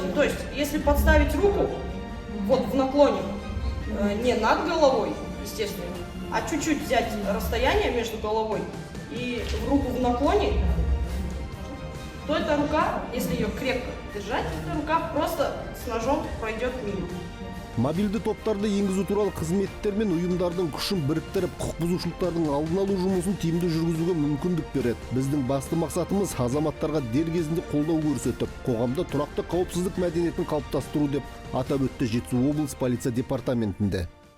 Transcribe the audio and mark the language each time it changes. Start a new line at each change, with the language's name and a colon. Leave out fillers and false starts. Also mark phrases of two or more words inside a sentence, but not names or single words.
Russian: То есть, если подставить руку вот в наклоне, не над головой, естественно, а чуть-чуть взять расстояние между головой и руку в наклоне, то эта рука, если ее крепко держать, эта рука просто с ножом пройдет мимо.
Kazakh: Мобильді топтарды енгізу туралы қызметтер мен ұйымдардың күшін біріктіріп, құқық бұзушылықтардың алдын алу жұмысын тиімді жүргізуге мүмкіндік береді. Біздің басты мақсатымыз азаматтарға дер кезінде қолдау көрсетіп, қоғамда тұрақты қауіпсіздік мәдениетін қалыптастыру деп атап өтті Жетісу облысы полиция департаментінде.